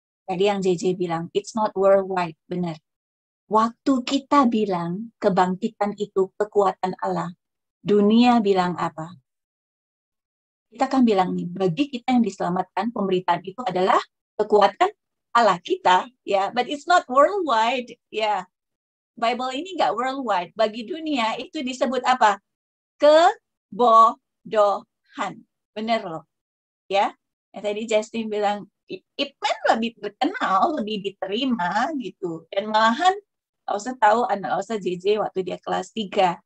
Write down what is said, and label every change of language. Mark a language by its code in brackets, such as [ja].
[id] Tadi yang JJ bilang, [en] it's not worldwide, [id] benar. Waktu kita bilang kebangkitan itu kekuatan Allah, dunia bilang apa? Kita kan bilang nih, bagi kita yang diselamatkan, pemberitaan itu adalah kekuatan Allah kita, ya. [en] But it's not worldwide, ya. [id] Bible ini nggak worldwide. Bagi dunia itu disebut apa? Kebodohan. Bener loh, ya. Yang tadi Justin bilang, Ipman lebih terkenal, lebih diterima gitu. Dan malahan Lausa tahu anak Lausa JJ waktu dia kelas 3.